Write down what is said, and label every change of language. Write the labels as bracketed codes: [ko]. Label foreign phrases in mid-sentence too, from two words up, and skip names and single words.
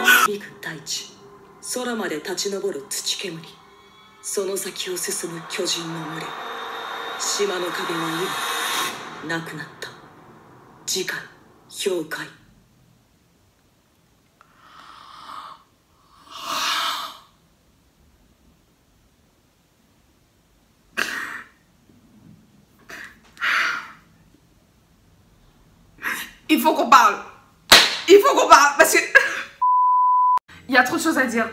[ja] 響く大地、空まで立ち上る土煙、その先を進む巨人の群れ。島の壁は今なくなった。次回氷解。 [fr] Il faut qu'on parle. Il faut qu'on parle parce que il y a trop de choses à dire.